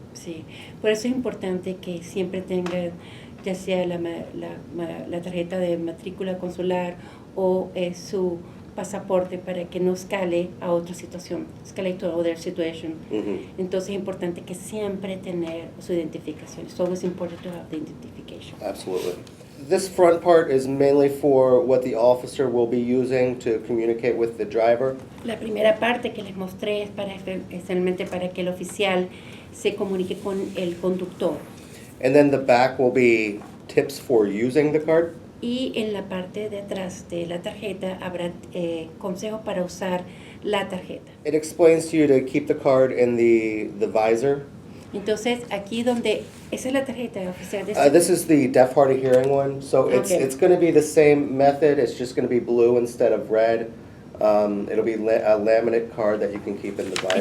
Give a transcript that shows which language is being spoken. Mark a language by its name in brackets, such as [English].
[Spanish] Sí, por eso es importante que siempre tengan ya sea la tarjeta de matrícula consular o su pasaporte para que no escale a otra situación, [English] escalate to other situation. [Spanish] Entonces es importante que siempre tener su identificación. [English] It's always important to have the identification. Absolutely. This front part is mainly for what the officer will be using to communicate with the driver. [Spanish] La primera parte que les mostré es especialmente para que el oficial se comunique con el conductor. [English] And then the back will be tips for using the card. [Spanish] Y en la parte de atrás de la tarjeta habrá consejos para usar la tarjeta. [English] It explains to you to keep the card in the visor. [Spanish] Entonces, aquí donde, esa es la tarjeta oficial de [English] This is the deaf, hard of hearing one. So Okay. it's going to be the same method. It's just going to be blue instead of red. It'll be a laminate card that you can keep in the visor.